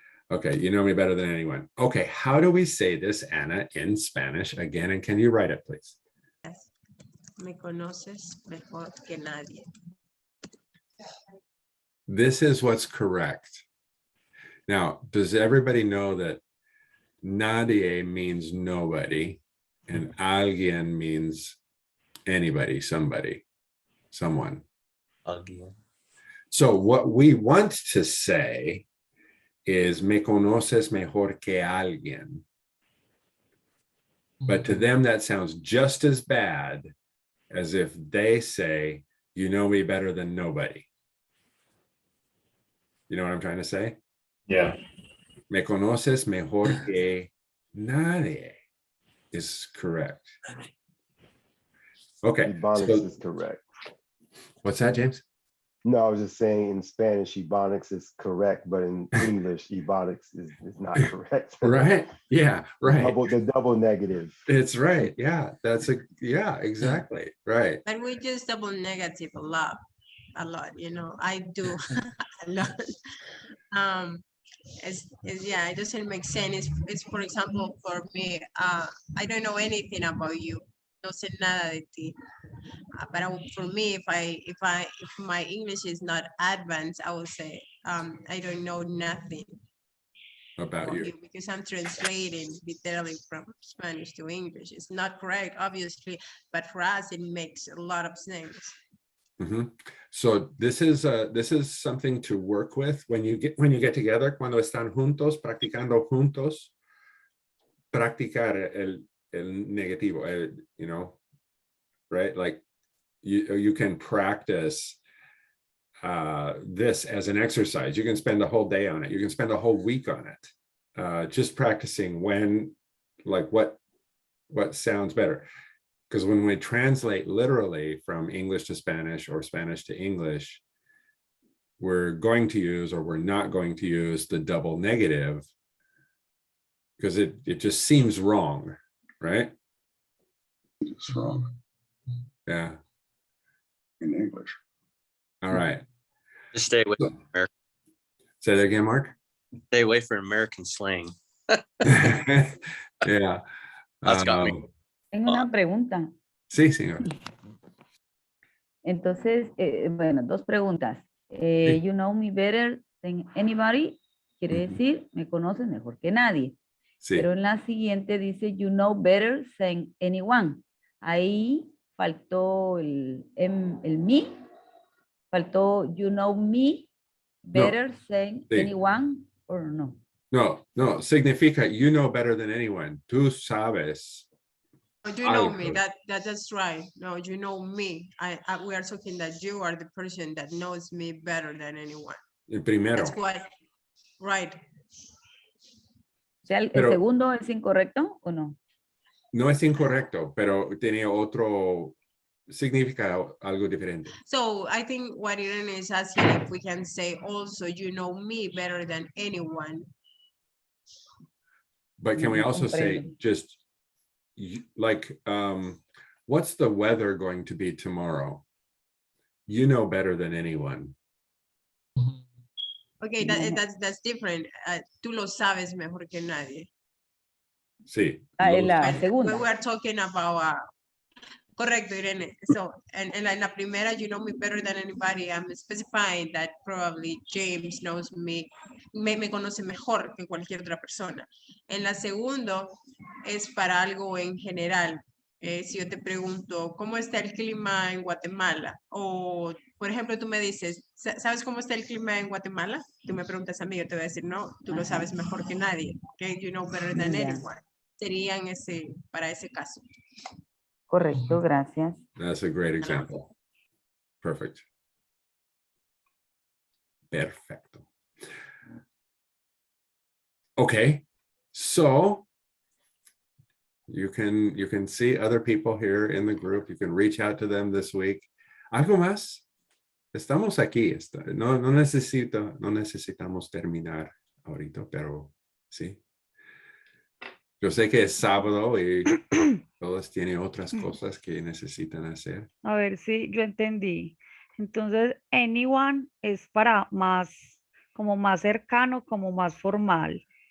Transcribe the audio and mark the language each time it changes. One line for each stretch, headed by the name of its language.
English: Okay, you know me better than anyone. Okay, how do we say this, Anna, in Spanish again? And can you write it, please? Yes.
Spanish: Me conoces mejor que nadie.
English: This is what's correct. Now, does everybody know that nadie means nobody and alguien means anybody, somebody, someone?
Spanish: Alguien.
English: So what we want to say is
Spanish: me conoces mejor que alguien.
English: But to them, that sounds just as bad as if they say, you know me better than nobody. You know what I'm trying to say? Yeah.
Spanish: Me conoces mejor que nadie
English: is correct. Okay. Ebonics So, is correct. what's that, James? No, I was just saying in Spanish, Ebonics is correct, but in English, Ebonics is not correct. Right. Yeah, right. The double negative. It's right. Yeah, yeah, exactly. Right. But we use double negative a lot, you know. I do a lot. Yeah, it doesn't make sense. It's for example, for me, I don't know anything about you.
Spanish: No sé nada de ti.
English: But for me, if my English is not advanced, I will say I don't know nothing About you. because I'm translating literally from Spanish to English. It's not correct, obviously, but for us it makes a lot of sense. Mm-hmm. So this is something to work with when you get together.
Spanish: Cuando están juntos, practicando juntos, practicar el negativo.
English: You know, right? Like you can practice this as an exercise. You can spend a whole day on it. You can spend a whole week on it, just practicing what sounds better. Because when we translate literally from English to Spanish or Spanish to English, we're going to use or we're not going to use the double negative because it just seems wrong, right? It's wrong. Yeah. In English. All right. Just stay away from American. Say that again, Mark. Stay away from American slang. Yeah. That's got me.
Spanish: Tengo una pregunta. Sí, señor. Entonces, bueno, dos preguntas. Sí.
English: You know me better than anybody.
Spanish: Quiere Ujú. decir, me conoces mejor que nadie. Sí. Pero en la siguiente dice,
English: you know better than anyone.
Spanish: Ahí faltó el me.
English: Faltó, you know me better than
Spanish: Sí.
English: anyone, or no.
Spanish: No, significa
English: you know better than anyone.
Spanish: Tú sabes.
English: Oh, you know me,
Spanish: algo.
English: that's right. No, you know me. We are talking that you are the person that knows me better than anyone.
Spanish: El primero.
English: That's what, right.
Spanish: O sea, ¿el Pero- segundo es incorrecto o no? No es incorrecto, pero tiene otro significado, algo diferente.
English: So I think what Irene is asking if we can say also, you know me better than anyone. But can we
Spanish: No
English: also say
Spanish: comprendo.
English: just like, what's the weather going to be tomorrow? You know better than anyone. Okay, that's different.
Spanish: Tú lo sabes mejor que nadie. Sí. En la
English: When
Spanish: segunda.
English: we are talking about, correcto, Irene. So, and
Spanish: en la primera,
English: you know me better than anybody. I'm specifying that probably James knows me
Spanish: conoce mejor que cualquier otra persona. En la segunda es para algo en general. Si yo te pregunto, ¿cómo está el clima en Guatemala? O, por ejemplo, tú me dices, ¿sabes cómo está el clima en Guatemala? Tú me preguntas a mí, yo te voy a decir, no, tú lo sabes mejor que nadie.
English: Okay, you know better than
Spanish: Ya. anyone. Serían para ese caso. Correcto, gracias.
English: That's a great example. Perfect.
Spanish: Perfecto.
English: Okay, so you can see other people here in the group. You can reach out to them this week.
Spanish: ¿Algo más? Estamos aquí. No necesitamos terminar ahorita, pero sí. Yo sé que es sábado y todos tienen otras cosas que necesitan hacer. A ver si yo entendí. Entonces, anyone es para más, como más cercano, como más formal.